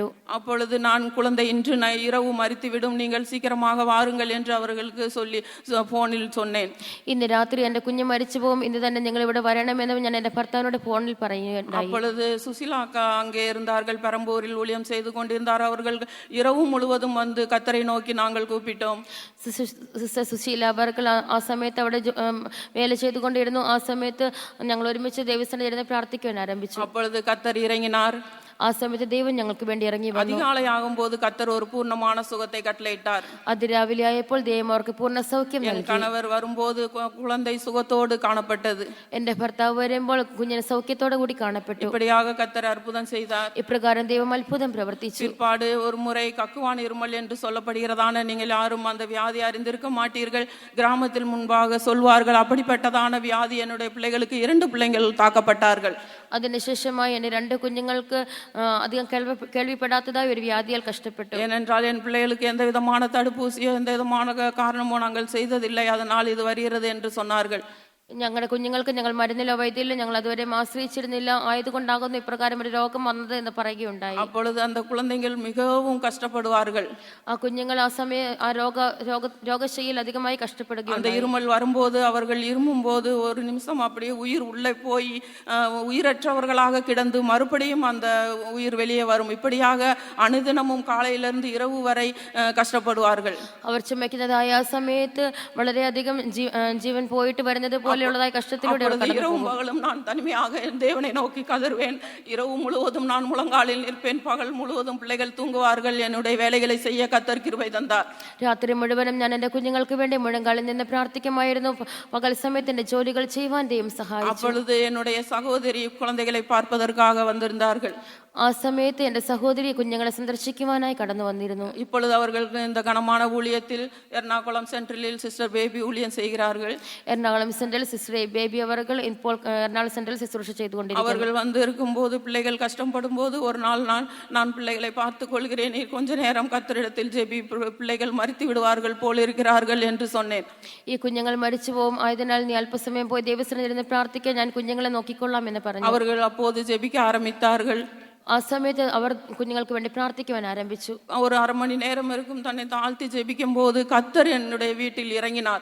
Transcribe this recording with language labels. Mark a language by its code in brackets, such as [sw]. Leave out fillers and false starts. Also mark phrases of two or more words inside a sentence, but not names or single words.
[ta] அப்பொழுது நான் குழந்தை இன்று இரவு மரித்துவிடும், நீங்கள் சீக்கிரமாக வாருங்கள் என்று அவர்களுக்கு சொல்லி போனில் சொன்னேன். [ml] ഇന്ന് രാത്രി എൻ്റെ കുഞ്ഞ് മരിച്ചു പോകും, ഇന്ന് തന്നെ നിങ്ങൾ ഇവിടെ വരണമെന്ന് ഞാൻ എൻ്റെ ഭർത്താവിനോട് ഫോണിൽ പറയുകയുണ്ടായി. [ta] அப்பொழுது சுசிலா அக்கா அங்கே இருந்தார்கள், பெரம்பூரில் ஊழியம் செய்து கொண்டிருந்தார். அவர்கள் இரவு முழுவதும் கர்த்தரை நோக்கி நாங்கள் கூப்பிட்டோம். [ml] സിസ്റ്റർ സുശീല അവർക്ക് ആ സമയത്ത് അവിടെ വേല ചെയ്തുകൊണ്ടിരുന്നു. ആ സമയത്ത് ഞങ്ങൾ ഒരുമിച്ച് ദൈവസ്ഥാനത്തിൽ ഇരുന്ന് പ്രാർത്ഥിക്കുവാൻ ആരംഭിച്ചു. [ta] அப்பொழுது கத்தர் இறங்கினார். [ml] ആ സമയത്ത് ദൈവം ഞങ്ങൾക്ക് വേണ്ടി ഇറങ്ങി വന്നു. [ta] அதிகாலை ஆகும்போது கத்தர் ஒரு பூர்ணமான சுகத்தை கட்டளையிட்டார். [ml] അതിരാവിലെ ആയപ്പോൾ ദൈവം അവർക്ക് പൂർണ്ണ സൗഖ്യം [ta] என் [ml] നൽകി. [ta] கணவர் வரும்போது குழந்தை சுகத்தோடு காணப்பட்டது. [ml] എന്റെ ഭർത്താവ് വരുമ്പോൾ കുഞ്ഞിന് സൗഖ്യത്തോടെ കൂടി കാണപ്പെട്ടു. [ta] இப்படியாக கத்தர் அற்புதம் செய்தார். [ml] ഇപ്രകാരം ദൈവം അത്ഭുതം പ്രവർത്തിച്ചു. [ta] பிற்பாடு ஒரு முறை கக்குவான் இருமல் என்று சொல்லப்படுகிறதான நீங்கள் யாரும் அந்த வியாதி அறிந்திருக்க மாட்டீர்கள். கிராமத்தில் முன்பாக சொல்வார்கள், அப்படிப்பட்டதான வியாதி என்னுடைய பிள்ளைகளுக்கு 2 பிள்ளைகள் தாக்கப்பட்டார்கள். [ml] അതിനുശേഷമായി എന്റെ 2 കുഞ്ഞുങ്ങൾക്ക് അധികം കേൾവിപ്പെടാത്തതായ ഒരു വ്യാധിയാൽ കഷ്ടപ്പെട്ടു. [ta] ஏனென்றால் என் பிள்ளைகளுக்கு எந்த விதமான தடுப்பூசியோ எந்த விதமான காரணமோ நாங்கள் செய்ததில்லை, அதனால் இது வருகிறது என்று சொன்னார்கள். [ml] ഞങ്ങളുടെ കുഞ്ഞുങ്ങൾക്ക് ഞങ്ങൾ മരുന്നിലോ വൈദ്യയിലോ ഞങ്ങൾ അതുവരെ ആശ്രയിച്ചിരുന്നില്ല, ആയതുകൊണ്ടാകുന്നു ഇപ്രകാരം ഒരു രോഗം വന്നത് എന്ന് പറയുകയുണ്ടായി. [ta] அப்பொழுது அந்த குழந்தைகள் மிகவும் கஷ்டப்படுவார்கள். [ml] ആ കുഞ്ഞുങ്ങൾ ആ സമയം ആ രോഗശൈലിയിൽ അധികമായി കഷ്ടപ്പെടുകയും [ta] அந்த இருமல் வரும்போது அவர்கள் இருமும் போது ஒரு நிமிஷம் அப்படியே உயிர் உள்ளே போய் உயிரற்றவர்களாக கிடந்து மறுபடியும் அந்த உயிர் வெளியே வரும். இப்படியாக அனுதினமும் காலையிலிருந்து இரவு வரை கஷ்டப்படுவார்கள். [ml] അവർ ചുമക്കുന്നതായ ആ സമയത്ത് വളരെയധികം ജീവൻ പോയിട്ട് വരുന്നത് പോലെയുള്ളതായ കഷ്ടത്തിലൂടെ [ta] இரவும் பகலும் நான் தனிமையாக என் தேவனை நோக்கி கதறுவேன். இரவு முழுவதும் நான் முழங்காலில் நிற்பேன், பகல் முழுவதும் பிள்ளைகள் தூங்குவார்கள். என்னுடைய வேலைகளை செய்ய கர்த்தர் கிருபை தந்தார். [ml] രാത്രി മുഴുവനും ഞാൻ എന്റെ കുഞ്ഞുങ്ങൾക്ക് വേണ്ടി മുഴങ്കാലിൽ നിന്ന് പ്രാർത്ഥിക്കുമായിരുന്നു. പകൽ സമയത്ത് എന്റെ ജോലികൾ ചെയ്യുവാൻ ദൈവം സഹായിച്ചു. [ta] அப்பொழுது என்னுடைய சகோதரி குழந்தைகளை பார்ப்பதற்காக வந்திருந்தார்கள். [ml] ആ സമയത്ത് എന്റെ സഹോദരി കുഞ്ഞുങ്ങളെ സന്ദർശിക്കുവാനായി കടന്നു വന്നിരുന്നു. [ta] இப்பொழுது அவர்கள் இந்த கனமான ஊழியத்தில் எர்ணாகுளம் சென்ட்ரலில் சிஸ்டர் பேபி ஊழியம் செய்கிறார்கள். [ml] എറണാകുളം സെൻട്രൽ സിസ്റ്റർ ബേബി അവർ ഇപ്പോൾ എറണാകുളം സെൻട്രൽ ശുശ്രൂഷ ചെയ്തുകൊണ്ടിരിക്കുന്നു. [ta] அவர்கள் வந்து இருக்கும்போது பிள்ளைகள் கஷ்டப்படும் போது ஒரு நாள் நான் பிள்ளைகளை பார்த்துக் கொள்கிறேன், நீ கொஞ்ச நேரம் கர்த்தரிடத்தில் ஜெபி, பிள்ளைகள் மரித்து விடுவார்கள் போல் இருக்கிறார்கள் என்று சொன்னேன். [ml] ഈ കുഞ്ഞുങ്ങൾ മരിച്ചു പോകും, ആയതിനാൽ നീ അല്പസമയം പോയി ദൈവസന്നിധിയിൽ ഇരുന്ന് പ്രാർത്ഥിക്കാൻ, ഞാൻ കുഞ്ഞുങ്ങളെ നോക്കിക്കൊള്ളാം എന്ന് പറഞ്ഞു. [ta] அவர்கள் அப்போது ஜெபிக்க ஆரம்பித்தார்கள். [ml] ആ സമയത്ത് അവർ കുഞ്ഞുങ്ങൾക്ക് വേണ്ടി പ്രാർത്ഥിക്കുവാൻ ആരംഭിച്ചു. [ta] ஒரு அரை மணி நேரம் இருக்கும் தன்னை தாழ்த்தி ஜெபிக்கும் போது கர்த்தர் என்னுடைய வீட்டில் இறங்கினார்.